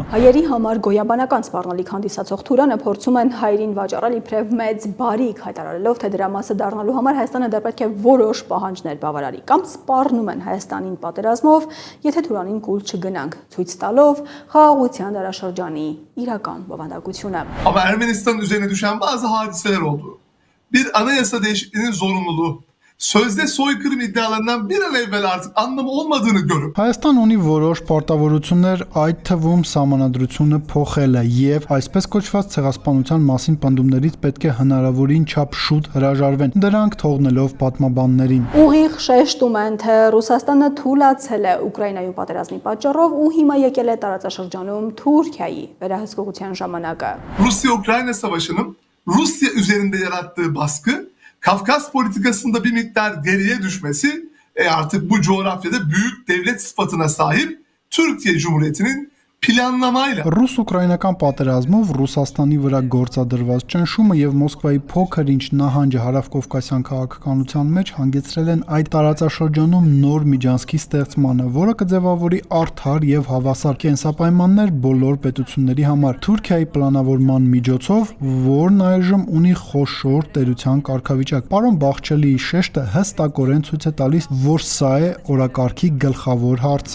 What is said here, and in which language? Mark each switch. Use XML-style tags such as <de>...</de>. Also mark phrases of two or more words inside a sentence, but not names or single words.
<hy>Հայերի համար գոյաբանական սպառնալիք հանդիսացող Թուրանը փորձում են հայերին վաճառել իբրև մեծ բարիք, հայտարարելով, թե դրա մասը դառնալու համար Հայաստանը դեռ պետք է որոշ պահանջներ բավարարի, կամ սպառնում են Հայաստանին պատերազմով, եթե Թուրանին կուլ չգնանք, ցույց տալով խաղաղության դարաշրջանի իրական բովանդակությունը։</hy> <tr>Ama Ermenistan'ın üzerine düşen bazı hadiseler oldu. Bir anayasa değişikliğinin zorunluluğu. Sözde soykırım iddialarından bir an evvel artık anlamı olmadığını görüp</tr> <hy>Հայաստան ունի որոշ պարտավորություններ, այդ թվում սահմանադրությունը փոխելը եւ այսպես կոչված ցեղասպանության մասին պնդումներից պետք է հնարավորին չափ շուտ հրաժարվեն, դրանք թողնելով պատմաբաններին։ Ուղիղ շեշտում են, թե Ռուսաստանը թուլացել է Ուկրաինայում պատերազմի պատճառով ու հիմա եկել է տարածաշրջանում Թուրքիայի վերահսկողության ժամանակը։</hy> <tr>Rusya-Ukrayna savaşının Rusya üzerinde yarattığı baskı Kafkas politikasında bir miktar geriye düşmesi artık bu coğrafyada büyük devlet sıfatına sahip Türkiye Cumhuriyeti'nin planlamayla.</tr> <hy>Ռուս-ուկրաինական պատերազմով Ռուսաստանի վրա գործադրված ճնշումը եւ Մոսկվայի փոքր ինչ նահանջը հարավկովկասյան քաղաքականության մեջ հանգեցրել են այդ տարածաշրջանում նոր միջանցքի ստեղծմանը, որը կձևավորի արդար եւ հավասար կենսապայմաններ բոլոր պետությունների համար։ Թուրքիայի պլանավորման միջոցով, որն այժմ ունի խոշոր տերության կարգավիճակ։ Պարոն Բաղչելիի շեշտը հստակորեն ցույց է տալիս, որ սա է օրակարգի գլխավոր հարցը։</hy>